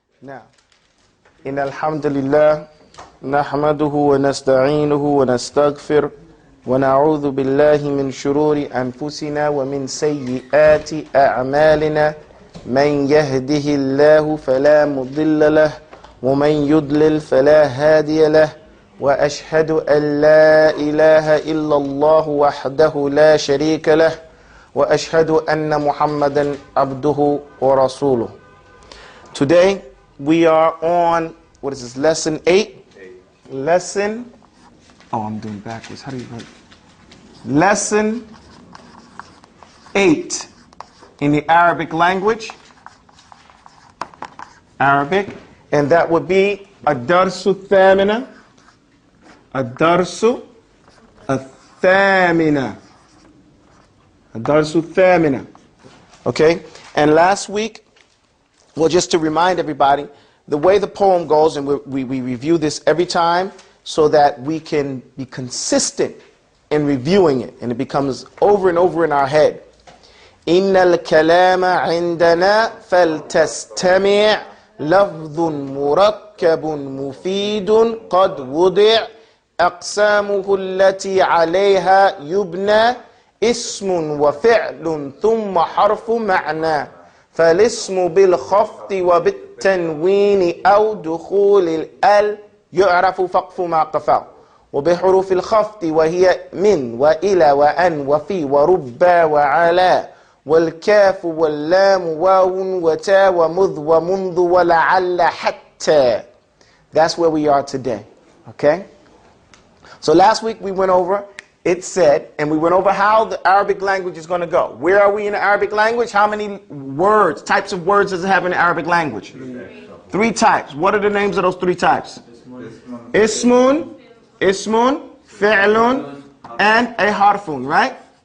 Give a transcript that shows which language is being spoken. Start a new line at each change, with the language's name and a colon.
Arabic: Now, إن الحمد لله نحمده ونستعينه ونستغفر ونعوذ بالله من شرور أنفسنا ومن سيئات أعمالنا من يهده الله فلا مضل له ومن يضلل فلا هادي له وأشهد أن لا إله إلا الله وحده لا شريك له وأشهد أن محمدا عبده ورسوله.
English: Today we are on, what is this, lesson 8? Lesson, oh, I'm doing backwards. How do you write? Lesson 8 in the Arabic language. Arabic. And that would be Ad-Darsu Thamina. Ad-Darsu Thamina. Ad-Darsu Thamina. Okay? And last week, well, just to remind everybody, the way the poem goes, and we review this every time so that we can be consistent in reviewing it, and it becomes over and over in our head.
Arabic: إِنَّ الْكَلَامَ عِنْدَنَا فَلْتَسْتَمِعْ لَفْظٌ مُرَكَّبٌ مُفِيدٌ قَدْ وُضِعْ أَقْسَامُهُ الَّتِي عَلَيْهَا يُبْنَى اسم وفعل ثم حرف معنى فالاسم بالخفض وبالتنوين أو دخول الأل يعرف فقف ما قفا وبحروف الخفض وهي من وإلى وأن وفي وربا وعلى والكاف واللام واو وتا ومذ ومنذ ولعل حتى.
English: That's where we are today. Okay? So last week we went over, it said, and we went over how the Arabic language is going to go. Where are we in the Arabic language? How many words, types of words does it have in the Arabic language? Three types. What are the names of those three types? Ismun, fi'lun, and a harfun, right?